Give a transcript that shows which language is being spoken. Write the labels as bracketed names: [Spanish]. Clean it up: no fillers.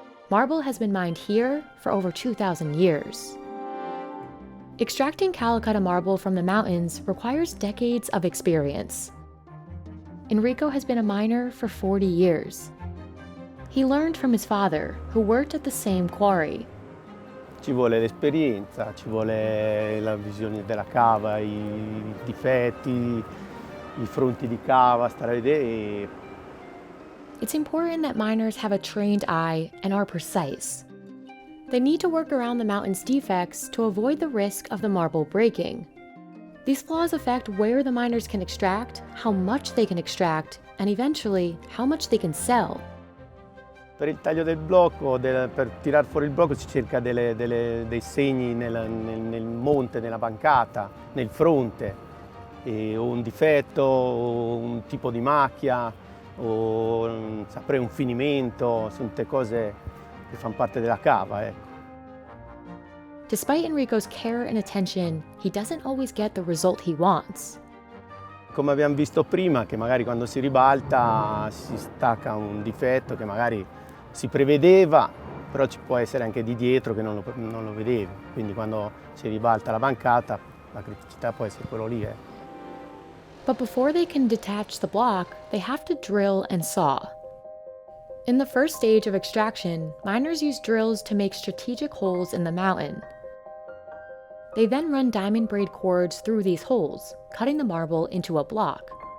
[English] Marble has been mined here for over 2,000 years. Extracting Calacatta marble from the mountains requires decades of experience. Enrico has been a miner for 40 years. He learned from his father, who worked at the same quarry. [Italian] Ci vuole l'esperienza, ci vuole la visione della cava, i difetti, i fronti di cava, stare a vedere. [English] It's important that miners have a trained eye and are precise. They need to work around the mountain's defects to avoid the risk of the marble breaking. These flaws affect where the miners can extract, how much they can extract, and eventually, how much they can sell. [Italian] Per il taglio del blocco, per tirar fuori il blocco si cerca dei segni nel monte, nella bancata, nel fronte, o un difetto, o un tipo di macchia, o saprei un finimento, sono tutte cose che fanno parte della cava, ecco. [English] Despite Enrico's care and attention, he doesn't always get the result he wants. [Italian] Come abbiamo visto prima, che magari quando si ribalta si stacca un difetto che magari si prevedeva, però ci può essere anche di dietro che non lo vedevi. Quindi quando si ribalta la bancata, la criticità può essere quello lì. [English] But before they can detach the block, they have to drill and saw. In the first stage of extraction, miners use drills to make strategic holes in the mountain. They then run diamond braid cords through these holes, cutting the marble into a block.